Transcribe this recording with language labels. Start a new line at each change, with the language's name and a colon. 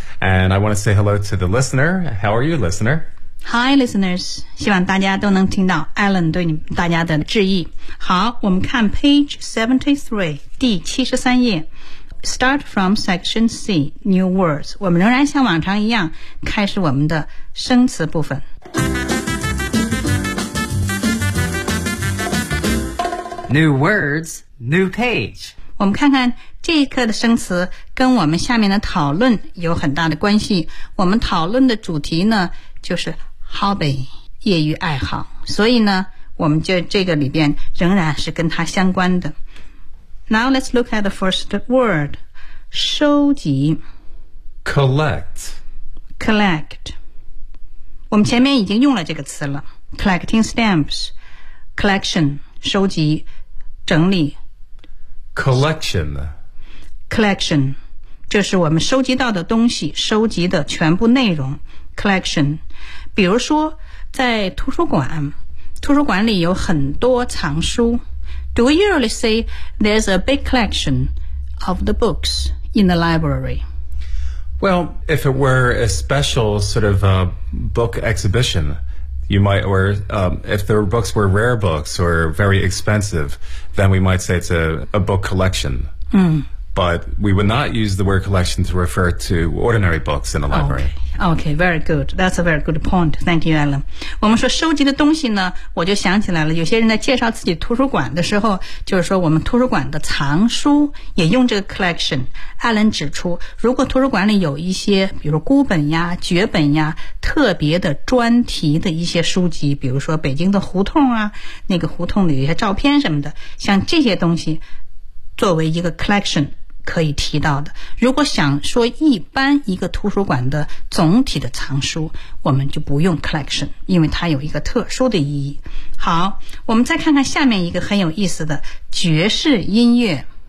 English: And I want to say hello to the listener. How are you, listener? Hi listeners.
Chinese: 希望大家都能听到 Alan 对你们大家的致意。好，我们看 page 73, 第73页。
English: Start from Section C, New Words.
Chinese: 我们仍然像往常一样开始我们的生词部分。
English: New Words, New Page.
Chinese: 我们看看这一课的生词跟我们下面的讨论有很大的关系。我们讨论的主题呢就是 Hobby, 业余爱好。所以呢我们就这个里边仍然是跟它相关的。
English: Now let's look at the first word, 收集 Collect
Chinese: Collect 我们前面已经用了这个词了
English: Collecting stamps
Chinese: Collection 收集整理
English: Collection
Chinese: Collection 就是我们收集到的东西收集的全部内容 Collection 比如说在图书馆图书馆里有很多藏书
English: Do we usually say there's a big collection of the books in the library? Well, if it were a special sort of book exhibition, you might, or if the books were rare books or very expensive, then we might say it's a book collection. Mm. But we would not use the word collection to refer to ordinary books in a library. Okay, very good. That's a very good point. Thank you, Alan.
Chinese: 我们说收集的东西呢，我就想起来了，有些人在介绍自己图书馆的时候，就是说我们图书馆的藏书也用这个 collection。 Alan 指出，如果图书馆里有一些，比如孤本呀、绝本呀、特别的专题的一些书籍，比如说北京的胡同啊，那个胡同里有一些照片什么的，像这些东西作为一个 collection 可以提到的如果想说一般一个图书馆的总体的藏书我们就不用 collection 因为它有一个特殊的意义好我们再看看下面一个很有意思的爵士音乐